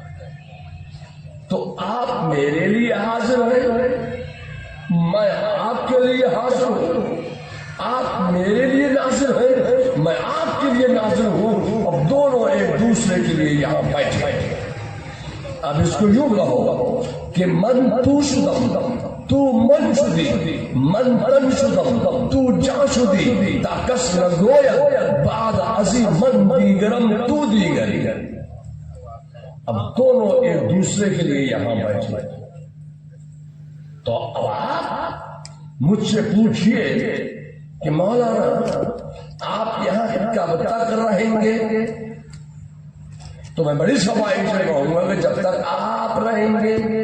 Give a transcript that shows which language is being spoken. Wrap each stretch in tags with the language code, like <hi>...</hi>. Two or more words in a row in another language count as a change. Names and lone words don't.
<ur>تو آپ میرے لیے حاضر ہیں میں آپ کے لیے حاضر ہوں، آپ میرے لیے ناظر ہیں، میں آپ کے لیے ناظر ہوں، اب دونوں ایک دوسرے کے لیے یہاں بیٹھے۔</ur> <fa>اب اس کو یوں کہو کہ من تو شدم تو من شدی، من تن شدم تو جا شدی، تا کس نگوید بعد ازی من دیگرم تو دیگری۔</fa> <ur>اب دونوں ایک دوسرے کے لیے یہاں بیٹھے۔ تو اب آپ مجھ سے پوچھئے کہ مولانا آپ یہاں کب تک رہیں گے؟ تو میں بڑی صفائی سے کہوں گا کہ جب تک آپ رہیں گے۔</ur>